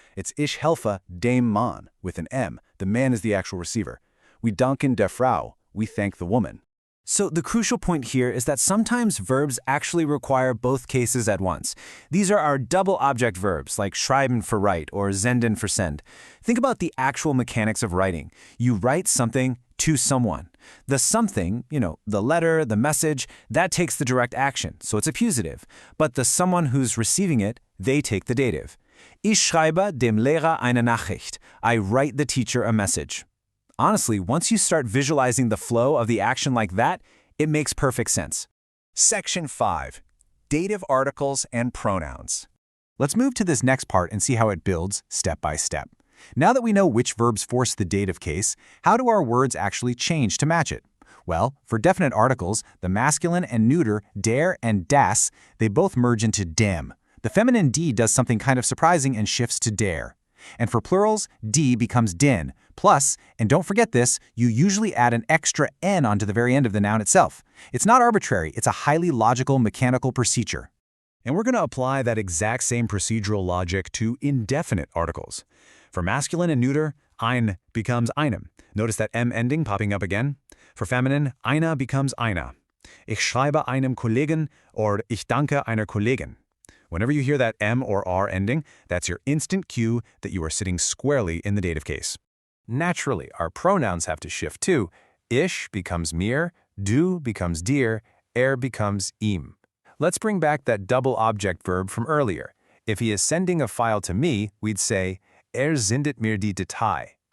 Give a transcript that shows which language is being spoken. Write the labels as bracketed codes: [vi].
[en] It's [de] ich helfe dem Mann [en] with an M. The man is the actual receiver. We [de] danken der Frau. [en] We thank the woman. So the crucial point here is that sometimes verbs actually require both cases at once. These are our double object verbs like schreiben for write or senden for send. Think about the actual mechanics of writing. You write something to someone. The something, the letter, the message, that takes the direct action, so it's accusative. But the someone who's receiving it, they take the dative. [de] Ich schreibe dem Lehrer eine Nachricht. [en] I write the teacher a message. Honestly, once you start visualizing the flow of the action like that, it makes perfect sense. Section 5. Dative articles and pronouns. Let's move to this next part and see how it builds step by step. Now that we know which verbs force the dative case, how do our words actually change to match it? Well, for definite articles, the masculine and neuter der and das, they both merge into dem. The feminine die does something kind of surprising and shifts to der. And for plurals, die becomes den. Plus, and don't forget this, you usually add an extra n onto the very end of the noun itself. It's not arbitrary, it's a highly logical mechanical procedure. And we're going to apply that exact same procedural logic to indefinite articles. For masculine and neuter, ein becomes einem. Notice that m ending popping up again. For feminine, eine becomes einer. [de] Ich schreibe einem Kollegen or ich danke einer Kollegin. [en] Whenever you hear that m or r ending, that's your instant cue that you are sitting squarely in the dative case. Naturally, our pronouns have to shift too. Ich becomes mir, du becomes dir, becomes ihm. Let's bring back that double object verb from earlier. If he is sending a file to me, we'd say, [de] sendet mir die Datei.